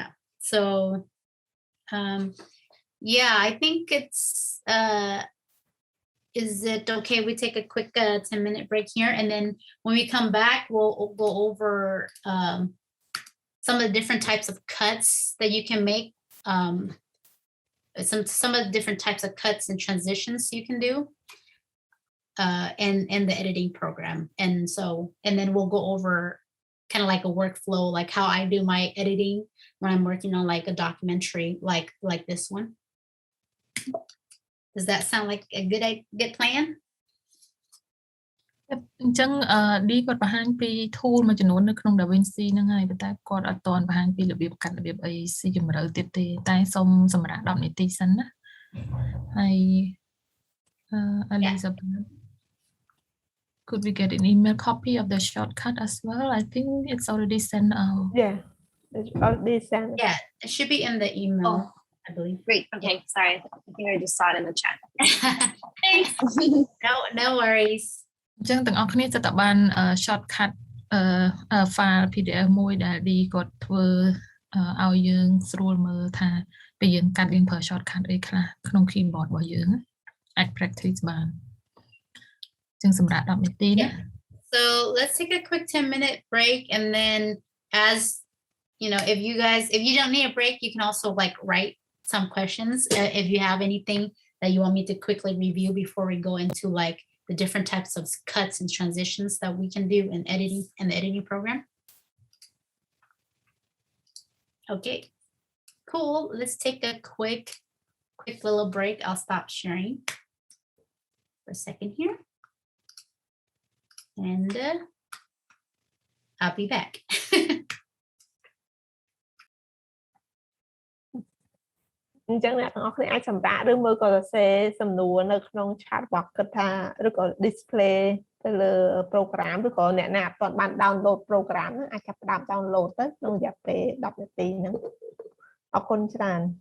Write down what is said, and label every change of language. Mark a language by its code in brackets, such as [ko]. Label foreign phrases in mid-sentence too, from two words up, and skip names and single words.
[en] So, yeah, I think it's, is it okay we take a quick 10-minute break here, and then when we come back we'll go over some of the different types of cuts that you can make, some of the different types of cuts and transitions you can do in the editing program. And then we'll go over kind of like a workflow, like how I do my editing when I'm working on like a documentary like this one. Does that sound like a good plan? [km] អញ្ចឹងD គាត់បង្ហាញពី tool មួយចំនួននៅក្នុង DaVinci ហ្នឹងហើយប៉ុន្តែគាត់អត់ទាន់បង្ហាញពីរបៀបកាត់របៀបអីស៊ីជម្រៅទៀតទេតែសូមសម្រាប់10នាទីសិនណាហើយ [en] Elizabeth, could we get an email copy of the shortcut as well? I think it's already sent out. Yeah, it's already sent. Yeah, it should be in the email. Oh. I believe. Great. Okay. Sorry. I think I just saw it in the chat. Thanks. No worries. [km] អញ្ចឹងទាំងអស់គ្នាจะតបាន [en] shortcut file PDF [km] មួយដែល D គាត់ធ្វើឲ្យយើងស្រួលមើលថាពេលយើងកាត់យើងប្រើ shortcut អីខ្លះក្នុង keyboard របស់យើងអាច practice បានអញ្ចឹងសម្រាប់10នាទីណា [en] So let's take a quick 10-minute break, and then as you know, if you don't need a break, you can also like write some questions if you have anything that you want me to quickly review before we go into like the different types of cuts and transitions that we can do in editing in the editing program. Okay, cool. Let's take a quick little break. I'll stop sharing for a second here, and I'll be back. [km] អញ្ចឹងអ្នកទាំងអស់គ្នាអាចសម្រាប់ឬមើលក៏សរសេរសំណួរនៅក្នុង [en] chat box [km] គិតថាឬក៏ display ទៅលើ program ឬក៏អ្នកណាអត់បាន [en] download program [km] ហ្នឹងអាចចាប់ផ្ដើម download ទៅក្នុងរយៈពេល10នាទីហ្នឹងអរគុណច្រើន